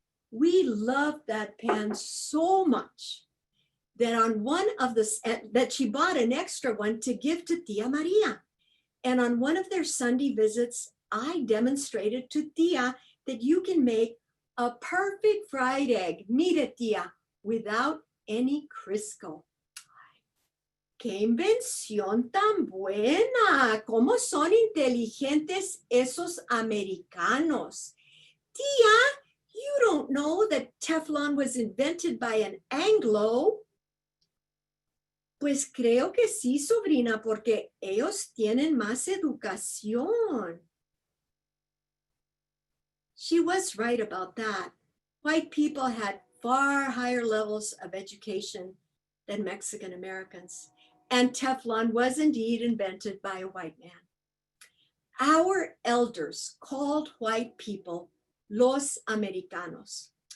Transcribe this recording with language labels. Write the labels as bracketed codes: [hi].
[en] We loved that pan so much that on one of that she bought an extra one to give to Tia Maria. And on one of their Sunday visits, I demonstrated to Tia that you can make a perfect fried egg, [es] mire Tia, [en] without any Crisco. [es] ¡Qué invención tan buena! ¿Cómo son inteligentes esos americanos? [en] Tia, you don't know that Teflon was invented by an Anglo. [es] Pues creo que sí, sobrina, porque ellos tienen más educación. [en] She was right about that. White people had far higher levels of education than Mexican Americans, and Teflon was indeed invented by a white man. Our elders called white people los americanos.